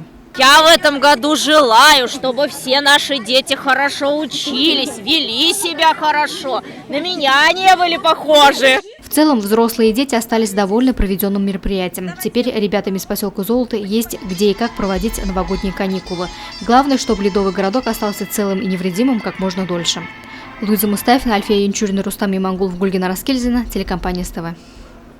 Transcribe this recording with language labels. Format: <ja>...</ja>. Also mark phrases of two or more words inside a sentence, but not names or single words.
<ru>Я в этом году желаю, чтобы все наши дети хорошо учились, вели себя хорошо, на меня не были похожи. В целом, взрослые и дети остались довольны проведенным мероприятием. Теперь ребятам из поселка Золото есть где и как проводить новогодние каникулы. Главное, чтобы ледовый городок остался целым и невредимым как можно дольше. Луиза Мустафина, Альфия Янчурина, Рустам Имангулов, Гульгина Раскельзина, телекомпания СТВ.</ru>